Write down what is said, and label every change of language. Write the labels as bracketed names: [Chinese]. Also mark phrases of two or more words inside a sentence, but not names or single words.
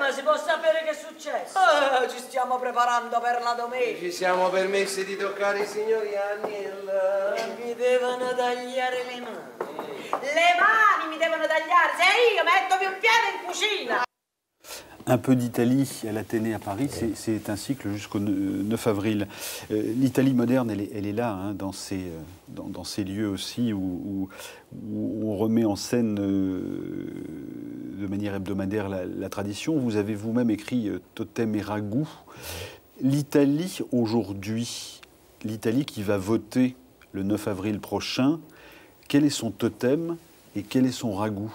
[Italian] Ma si può sapere che è successo? Ci stiamo preparando per la domenica! Ci siamo permessi di toccare i signori Agnella! Mi devono tagliare le mani! Le mani mi devono tagliare, se io metto più un piede in cucina. [French] Un peu d'Italie à l'Athénée à Paris, c'est un cycle jusqu'au 9 avril. L'Italie moderne, elle est là, hein, dans ces lieux aussi où on remet en scène de manière hebdomadaire la tradition. Vous avez vous-même écrit Totem et Ragoût. L'Italie aujourd'hui, l'Italie qui va voter le 9 avril prochain, quel est son totem et quel est son ragoût?